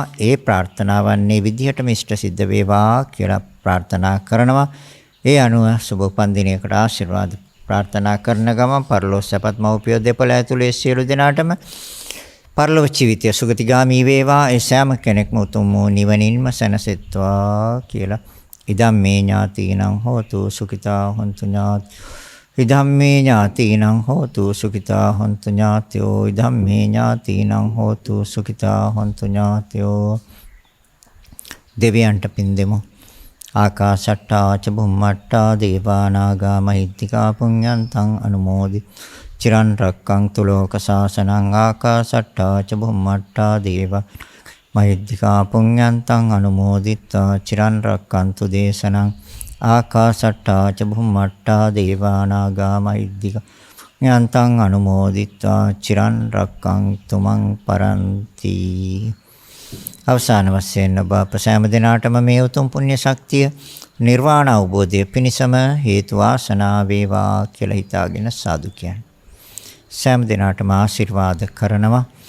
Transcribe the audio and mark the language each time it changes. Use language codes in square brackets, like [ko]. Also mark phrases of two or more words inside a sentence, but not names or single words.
[si] ඒ ප්‍රාර්ථනාවන්නේ විදිහටම ඉෂ්ට සිද්ධ වේවා කියලා ප්‍රාර්ථනා කරනවා. ඒ අනුව සුබ උපන්දිනයකට ආශිර්වාද ප්‍රාර්ථනා කරන ගමන් පරලෝසපත් මව්පිය දෙපළ ඇතුළේ සියලු දෙනාටම පරලොව ජීවිතය සුගතිගාමී වේවා. ඒ සෑම කෙනෙක්ම උතුම් වූ නිවනින්ම සැනසෙත්වා කියලා [pi] ඉදම් මේ ඥාතීනං හෝතු සුඛිතා හොන්තු ඥාති ඉදම් මේ ඥාතීනං හෝතු සුඛිතා හොන්තු ඥාතයෝ ඉදම් මේ ඥාතීනං හෝතු සුඛිතා හොන්තු ඥාතයෝ. [si] දෙවියන්ට පින් දෙමු. [pi] ආකාශට්ටා ච බුම්මට්ටා දේවා නාග මහිත්‍තිකා පුඤ්ඤන්තං අනුමෝදි චිරන් රක්ඛන්තු ලෝක සාසනං ආකාශට්ටා ච බුම්මට්ටා දේවා මහිත්‍තිකා පුඤ්ඤන්තං අනුමෝදිත්වා චිරන් රක්ඛන්තු දේශනං ආකාශට්ටා ච බුම්මට්ටා දේවා නාග මහිත්‍තිකා පුඤ්ඤන්තං අනුමෝදිත්වා චිරන් රක්ඛන්තු මං පරන්ති. [si] අවසාන වශයෙන් ඔබ ප්‍රසෑම දිනාටම මේ උතුම් පුණ්‍ය ශක්තිය නිර්වාණ අවබෝධය පිණිසම හේතු වාසනා වේවා කියලා හිතාගෙන සාදු කියන්නේ. සෑම දිනාටම ආශිර්වාද කරනවා.